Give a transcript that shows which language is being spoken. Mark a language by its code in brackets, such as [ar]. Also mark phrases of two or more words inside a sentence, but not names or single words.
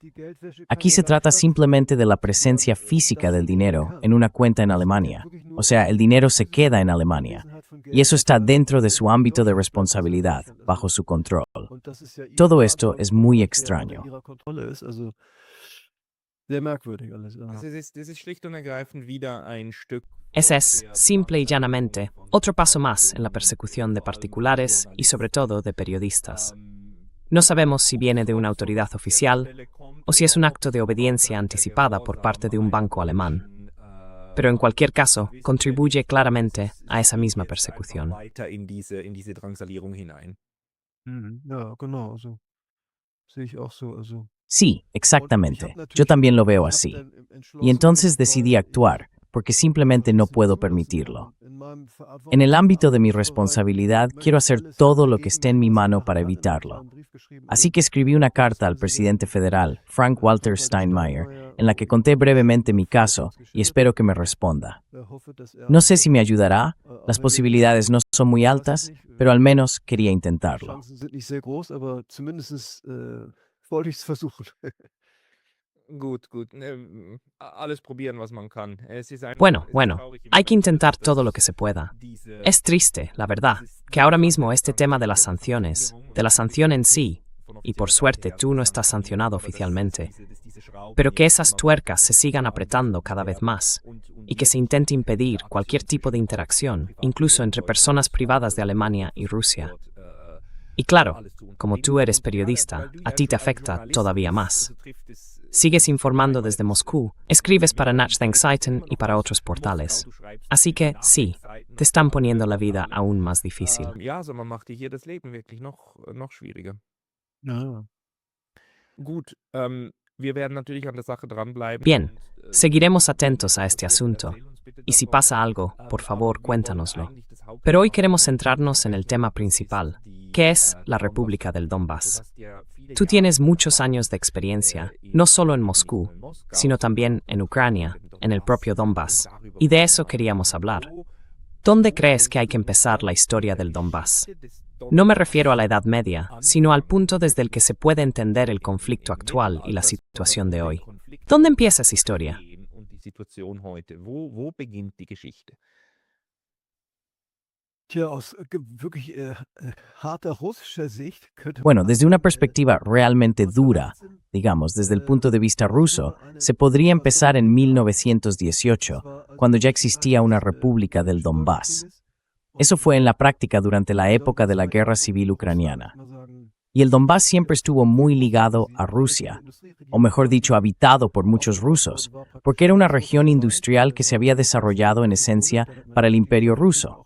[es] Aquí se trata simplemente de la presencia física del dinero en una cuenta en Alemania. O sea, el dinero se queda en Alemania. Y eso está dentro de su ámbito de responsabilidad, bajo su control. Todo esto es muy extraño. [de] Es ist schlicht und ergreifend wieder ein Stück. [es] Ese es, simple y llanamente, otro paso más en la persecución de particulares y sobre todo de periodistas. No sabemos si viene de una autoridad oficial o si es un acto de obediencia anticipada por parte de un banco alemán. Pero en cualquier caso, contribuye claramente a esa misma persecución. [de] Weiter in diese Drangsalierung hinein. Ja, genau, so. Sehe ich auch so, also. [es] Sí, exactamente. Yo también lo veo así. Y entonces decidí actuar, porque simplemente no puedo permitirlo. En el ámbito de mi responsabilidad, quiero hacer todo lo que esté en mi mano para evitarlo. Así que escribí una carta al presidente federal, Frank-Walter Steinmeier, en la que conté brevemente mi caso y espero que me responda. No sé si me ayudará, las posibilidades no son muy altas, pero al menos quería intentarlo. [de] Wollte ich es versuchen. Gut, alles probieren, was man kann. [es] Bueno, hay que intentar todo lo que se pueda. Es triste, la verdad, que ahora mismo este tema de las sanciones, de la sanción en sí, y por suerte tú no estás sancionado oficialmente, pero que esas tuercas se sigan apretando cada vez más y que se intente impedir cualquier tipo de interacción, incluso entre personas privadas de Alemania y Rusia. Y claro, como tú eres periodista, a ti te afecta todavía más. Sigues informando desde Moscú, escribes para Nachdenkseiten y para otros portales. Así que, sí, te están poniendo la vida aún más difícil. [de] Ja, also man macht dir hier das Leben wirklich noch schwieriger. Ja. Gut, wir werden natürlich an der Sache dranbleiben. [es] Bien, seguiremos atentos a este asunto. Y si pasa algo, por favor, cuéntanoslo. Pero hoy queremos centrarnos en el tema principal, que es la República del Donbass. Tú tienes muchos años de experiencia, no solo en Moscú, sino también en Ucrania, en el propio Donbass, y de eso queríamos hablar. ¿Dónde crees que hay que empezar la historia del Donbass? No me refiero a la Edad Media, sino al punto desde el que se puede entender el conflicto actual y la situación de hoy. ¿Dónde empieza esa historia? [de] Wo beginnt die Geschichte? Tja, aus wirklich harter russischer Sicht könnte [es] Bueno, desde una perspectiva realmente dura, digamos, desde el punto de vista ruso, se podría empezar en 1918, cuando ya existía una república del Donbass. Eso fue en la práctica durante la época de la Guerra Civil Ucraniana. Y el Donbass siempre estuvo muy ligado a Rusia, o mejor dicho, habitado por muchos rusos, porque era una región industrial que se había desarrollado en esencia para el Imperio ruso.